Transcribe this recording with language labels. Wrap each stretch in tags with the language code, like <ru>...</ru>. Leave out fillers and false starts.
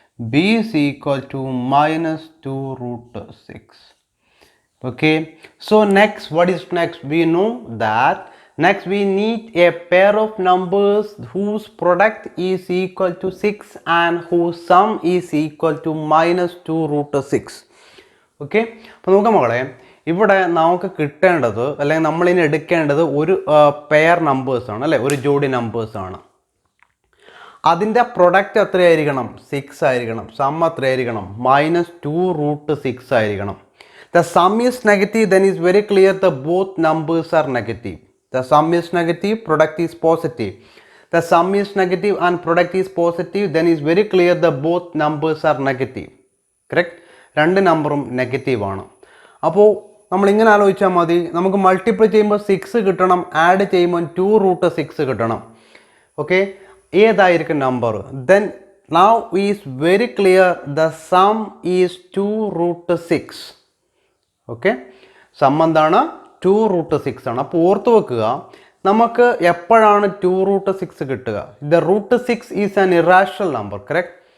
<en>B is equal to minus 2 root 6. Okay, so next, what is next? We know that next we need a pair of numbers whose product is equal to 6 and whose sum is equal to minus 2 root 6.</en> <ml>Okay, അപ്പോൾ നോക്കാം മക്കളെ, ഇവിടെ നമുക്ക് കിട്ടേണ്ടത് അല്ലെങ്കിൽ നമ്മളിനി എടുക്കേണ്ടത് ഒരു പെയർ നമ്പേഴ്സാണ് അല്ലേ, ഒരു ജോഡി നമ്പേഴ്സാണ്. അതിൻ്റെ പ്രൊഡക്റ്റ് എത്രയായിരിക്കണം? 6 ആയിരിക്കണം. സം എത്രയായിരിക്കണം? മൈനസ് 2 റൂട്ട് 6 ആയിരിക്കണം.</ml> <en>The sum is negative, then is very clear the both numbers are negative. The sum is negative, product is positive. The sum is negative and product is positive, then is very clear the both numbers are negative.</en> <ml>Correct? രണ്ട് നമ്പറും negative ആണ്. അപ്പോൾ നമ്മളിങ്ങനെ ആലോചിച്ചാൽ മതി, നമുക്ക് multiply ചെയ്യുമ്പോൾ 6 കിട്ടണം, ആഡ് ചെയ്യുമ്പോൾ 2 റൂട്ട് 6 കിട്ടണം. ഓക്കെ, ഏതായിരിക്കും number?</ml> <en>Then now is very clear the sum is 2 root 6.</en> <ml>Okay, some എന്താണ്? 2 റൂട്ട് 6 ആണ്. അപ്പോൾ ഓർത്ത് വെക്കുക, നമുക്ക് എപ്പോഴാണ് 2 റൂട്ട് 6 കിട്ടുക?</ml> <en>The root 6 is an irrational number, correct?</en>